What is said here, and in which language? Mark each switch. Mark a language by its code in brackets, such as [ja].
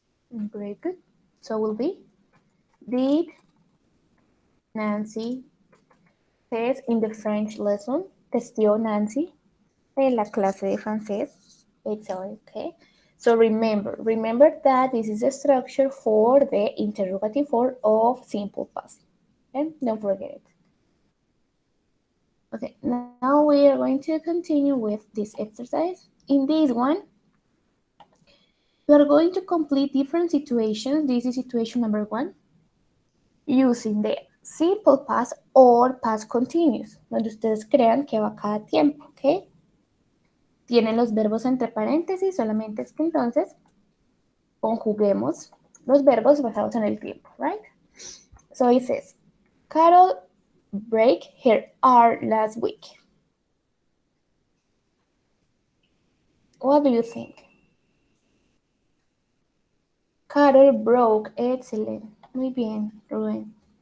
[en] Very good. So will be, did Nancy test in the French lesson? [es] ¿Testió Nancy en la clase de francés? [en] Excellent, okay. So remember that this is a structure for the interrogative form of simple past. Okay, don't forget it. Okay, now we are going to continue with this exercise. In this one, we are going to complete different situations. This is situation number 1, using the simple past or past continuous, [es] donde ustedes crean que va cada tiempo, [en] ¿ok? [es] Tienen los verbos entre paréntesis, solamente es que entonces conjuguemos los verbos basados en el tiempo, right? [en] So it says, Carol break her arm last week. What do you think? Carol broke. Excellent. [es] Muy bien, [en] Rubén.